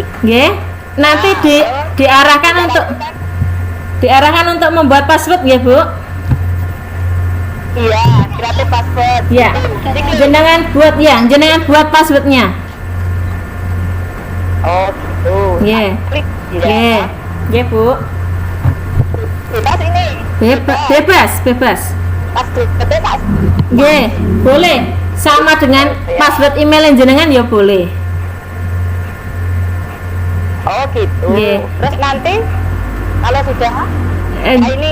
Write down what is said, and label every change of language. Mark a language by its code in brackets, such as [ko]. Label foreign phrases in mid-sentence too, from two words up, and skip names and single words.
[id] Nggih. Nanti diarahkan untuk membuat password nggih, Bu. Iya, [en] kreatif password. [id] Ya. Jenengan buat passwordnya. Oh gitu. Nggih. Klik. Nggih. Nggih, Bu. Bebas ini. Bebas. Pas klik betul tak. Nggih, boleh. Sama dengan password email yang jenengan ya boleh. Oh gitu. Nggih. Terus nanti kalau sudah ini